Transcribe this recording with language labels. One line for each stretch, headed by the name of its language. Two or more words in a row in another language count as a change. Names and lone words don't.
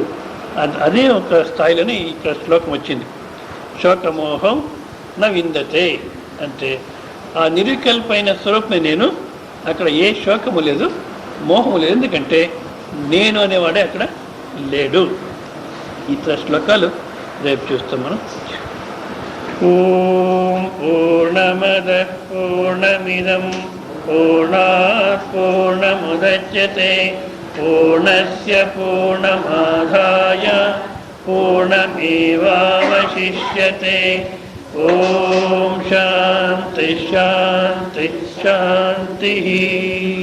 Telugu: అదే ఒక స్థాయిలోనే ఇక్కడ శ్లోకం వచ్చింది,
Sanskrit: శోకమోహం న విందతే
Telugu: అంటే ఆ నిర్వికల్పైన స్వరూపమే నేను, అక్కడ ఏ శోకము లేదు, మోహము లేదు. ఎందుకంటే నేను అనేవాడే అక్కడ లేడు. ఇతర శ్లోకాలు రేపు చూస్తాం మనం.
Sanskrit: ఓం పూర్ణమద పూర్ణమిదం పూర్ణాత్ పూర్ణముదచ్యతే పూర్ణస్య పూర్ణమాదాయ పూర్ణమేవావశిష్యతే. ఓం శాంతి శాంతి శాంతి.